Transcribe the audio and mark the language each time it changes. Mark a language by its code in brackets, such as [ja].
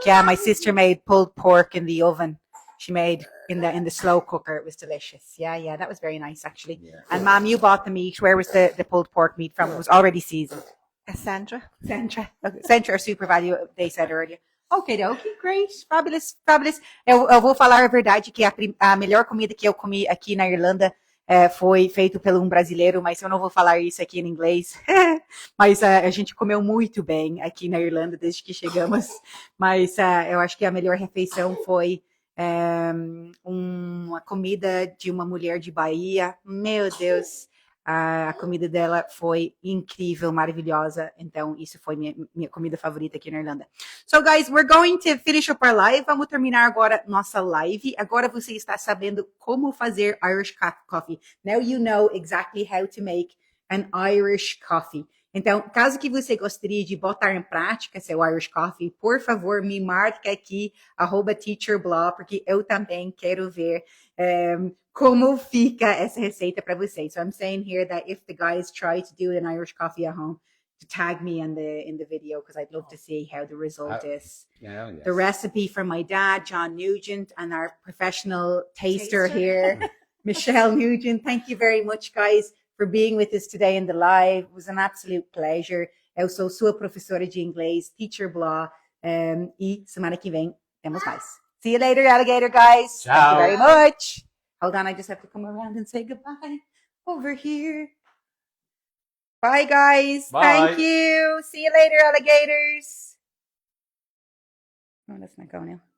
[en] Yeah, my sister made pulled pork in the oven. She made in the slow cooker. It was delicious. Yeah, that was very nice actually. Yeah. And Mom, you bought the meat. Where was the pulled pork meat from? It was already seasoned. Centra. Centra or Super Value, they said earlier. Okay, great, fabulous. [pt] Eu vou falar a verdade que a melhor comida que eu comi aqui na Irlanda foi feito por brasileiro, mas eu não vou falar isso aqui em inglês. Mas a gente comeu muito bem aqui na Irlanda desde que chegamos. Mas eu acho que a melhor refeição foi uma comida de uma mulher de Bahia. Meu Deus! A comida dela foi incrível, maravilhosa. Então, isso foi minha comida favorita aqui na Irlanda. [en] So, guys, we're going to finish up our live. [pt] Vamos terminar agora nossa live. Agora você está sabendo como fazer Irish coffee. [en] Now you know exactly how to make an Irish coffee. [pt] Então, caso que você gostaria de botar em prática seu Irish Coffee, por favor, me marque aqui, @teacherblog, porque eu também quero ver como fica essa receita para vocês. [en] So I'm saying here that if the guys try to do an Irish coffee at home, to tag me in the video, because I'd love to see how the result is. Yeah, yes. The recipe from my dad, John Nugent, and our professional taster here, Michelle Nugent. Thank you very much, guys, for being with us today in the live. It was an absolute pleasure. [pt] Eu sou sua professora de inglês, Teacher Blah, e semana que vem temos mais. [en] See you later, alligator guys. [it] Ciao. [en] Thank you very much. Hold on, I just have to come around and say goodbye over here. Bye, guys. Bye. Thank you. See you later, alligators. Oh, let's not go now.